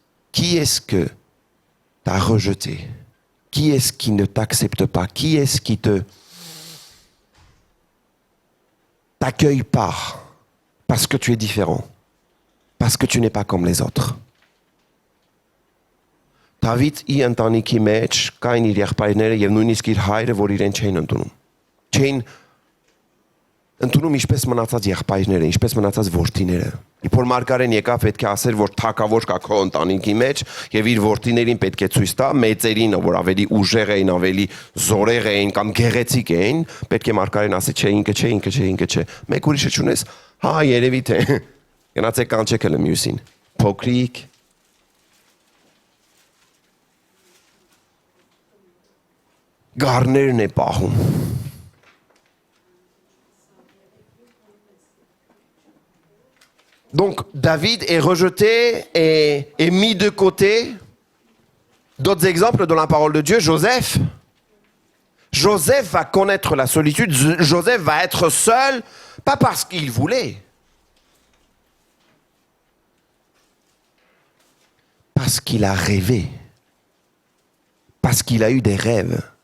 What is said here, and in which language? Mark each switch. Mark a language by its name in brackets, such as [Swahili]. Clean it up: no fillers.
[French] Qui est-ce que t'as rejeté? Qui est-ce qui ne t'accepte pas? Qui est-ce qui t'accueille pas? Parce que tu es différent. Parce que tu n'es pas comme les autres. [Armenian] David ի ընտանիքի մեջ կային իր եղբայրները եւ նույնիսկ իր հայրը, որ իրեն չէին ընդունում։ Չէին ընդունում ինչպես մնացած եղբայրները, ինչպես մնացած որդիները։ Իբր Մարգարեն եկավ պետք է ասեր, որ թակավոր կա քո ընտանիքի մեջ եւ իր որդիներին պետք է ցույց տա, մեծերին, որ ավելի ուժեղ էին, ավելի զորեղ էին կամ գեղեցիկ էին, պետք է Մարգարեն ասի, չէ, ինքը չէ։ Մեկ ուրիշը չունես, երևի թե գնացեք կանչեք հələ մյուսին։ Փոքրիկ գառներն է պահում։ [French] Donc, David est rejeté et mis de côté. D'autres exemples dans la parole de Dieu, Joseph. Joseph va connaître la solitude. Joseph va être seul, pas parce qu'il voulait. Parce qu'il a rêvé. Parce qu'il a eu des rêves.